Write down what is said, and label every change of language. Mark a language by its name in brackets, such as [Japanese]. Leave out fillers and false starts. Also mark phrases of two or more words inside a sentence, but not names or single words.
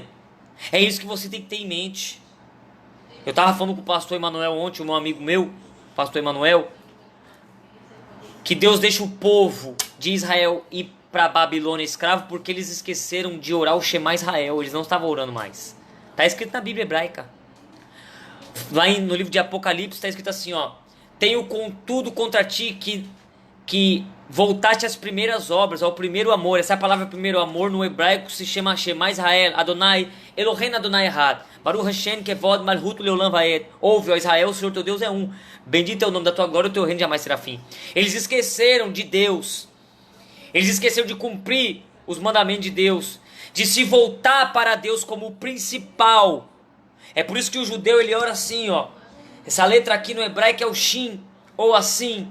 [Portuguese] É isso que você tem que ter em mente. Eu estava falando com o pastor Emanuel ontem, um amigo meu, pastor Emanuel, que Deus deixa o povo de Israel ir para Babilônia escravo porque eles esqueceram de orar o [Hebrew] שמע ישראל. [Portuguese] Eles não estavam orando mais. Está escrito na Bíblia hebraica. Lá no livro de Apocalipse está escrito assim, ó: tenho contudo contra ti que voltaste às primeiras obras, ao primeiro amor. Essa palavra primeiro amor no hebraico se chama [Hebrew] שמע ישראל אדוני אלוהינו אדוני אחד ברוך השם כבוד מלכות לעולם ועד. [Portuguese] Ouve, ó Israel, o Senhor teu Deus é um. Bendito é o nome da tua glória, o teu reino jamais será fim. Eles esqueceram de Deus. Eles esqueceram de cumprir os mandamentos de Deus, de se voltar para Deus como o principal. É por isso que o judeu ele ora assim, ó. Essa letra aqui no hebraico é o Shin, ou assim.